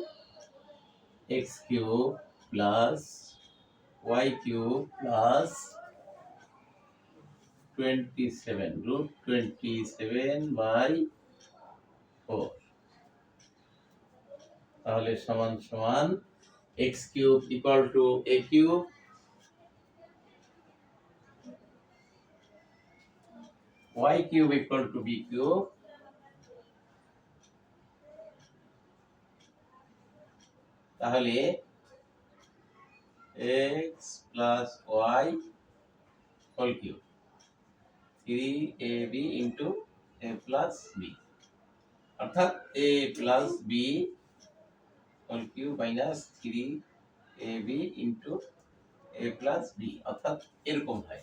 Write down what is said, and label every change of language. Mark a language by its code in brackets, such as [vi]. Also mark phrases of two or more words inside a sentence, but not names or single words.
[bn] x³ + y³ + 27 √27/4, তাহলে সমান সমান x³ = a³ y³ = b³, [en] তাহলে x plus y whole cube 3ab into a plus b, অর্থাৎ a plus b whole cube minus 3ab into a plus b, [bn] অর্থাৎ এরকম হয়।